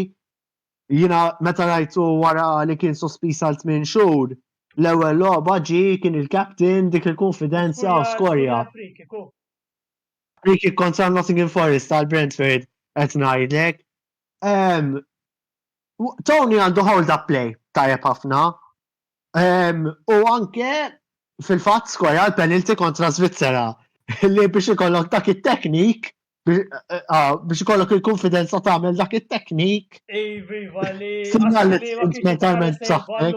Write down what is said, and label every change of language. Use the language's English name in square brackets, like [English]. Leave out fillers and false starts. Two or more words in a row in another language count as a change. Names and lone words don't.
[Maltese] Jiena meta rajtu wara li kien sospis għal 8 xhur, l-ewwel logħba kien il-captain dik il-konfidenza u skorja. Friki kontra Nottingham Forest tal-Brentford qed ngħidlek. Tony għandu [English] hold up play [Maltese] tajjeb ħafna. U anke fil-fatt skorja l-penalty kontra Svizzera li biex ikollok dak it-teknik biex ikollok il-konfidenza tagħmel dak it-teknik. Mentalment saħħek.